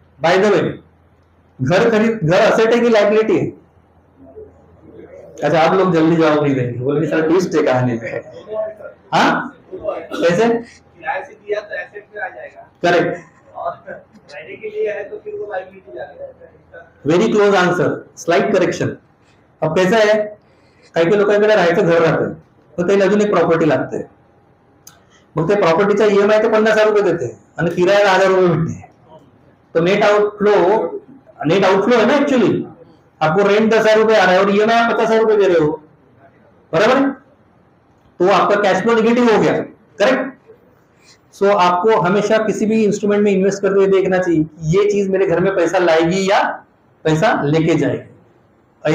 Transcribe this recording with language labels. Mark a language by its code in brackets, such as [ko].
[mr] By the way, घर asset है कि लाइबिलिटी है? [hi] अच्छा, आप लोग जल्दी जवाब नहीं देंगे, बोलेंगे सर ट्विस्ट है कहानी में। हाँ कैसे? किराए से दिया तो एसेट में आ जाएगा, [en] correct, [hi] और रहने के लिए है तो फिर वो लायबिलिटी जाएगा। [en] Very close answer, slide correction. [mr] अब कैसा है, काही लोकांकडे राहायचं घर राहतं, तर त्याला अजून एक प्रॉपर्टी लागते, मग त्या प्रॉपर्टीचा ईएमआय ते 50,000 रुपये देते आणि किरायाला 1,000 रुपये भेटते, [hi] तो नेट आउटफ्लो है ना एक्चुअली। आपको रेंट 10,000 रुपए आ रहा है और ईएमआई आप 50,000 रुपए दे रहे हो, बराबर, तो आपका कैश फ्लो निगेटिव हो गया, करेक्ट। सो आपको हमेशा किसी भी इंस्ट्रूमेंट में इन्वेस्ट करते हुए देखना चाहिए कि ये चीज मेरे घर में पैसा लाएगी या पैसा लेके जाएगी।